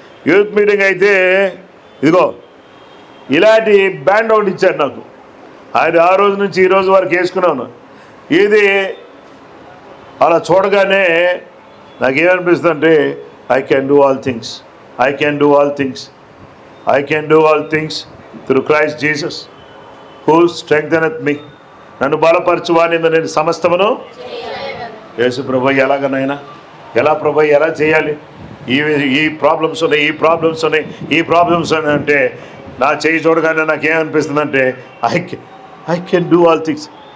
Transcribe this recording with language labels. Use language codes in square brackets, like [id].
[te] Youth meeting అయితే ఇదిగో ఇలాంటి బ్యాండ్ ఒకటి ఇచ్చారు నాకు. అది ఆ రోజు నుంచి ఈ రోజు వరకు వేసుకున్నాను. ఇది అలా చూడగానే నాకేమనిపిస్తుంది అంటే [en] I can do all things, I can do all things. I can do all things through Christ Jesus who strengtheneth me. [te] నన్ను బలపరచువాని నేను సమస్తమును యేసు ప్రభు. ఎలాగనైనా ఎలా ప్రభు ఎలా చేయాలి? ఈ ప్రాబ్లమ్స్ ఉన్నాయి, ఈ ప్రాబ్లమ్స్ ఉన్నాయి అంటే నా చేయి చూడగానే నాకేమనిపిస్తుంది అంటే [en] I can do all things.